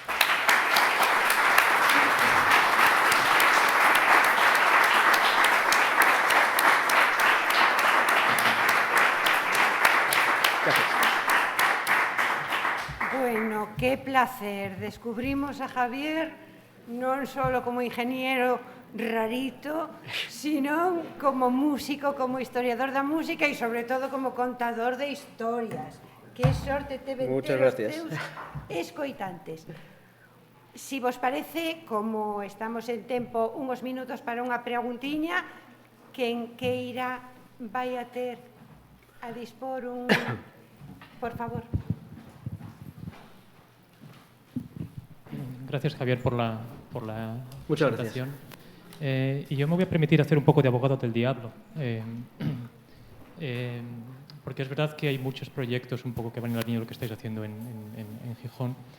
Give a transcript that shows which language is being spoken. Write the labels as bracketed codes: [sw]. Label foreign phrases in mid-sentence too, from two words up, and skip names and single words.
[es] Bueno, qué placer. [gl] Descubrimos a Javier non solo como [es] ingeniero rarito, [gl] sino como músico, como historiador da música e, sobre todo, como contador de historias. Que sorte teve ter os teus escoitantes. Si vos parece, como estamos en tempo, uns minutos para unha preguntiña, quen queira vai a ter a dispor un... [es] Por favor. Gracias, Javier, por la Muchas presentación. Y yo me voy a permitir hacer un poco de abogado del diablo. Porque es verdad que hay muchos proyectos un poco que van en la línea de lo que estáis haciendo en Gijón.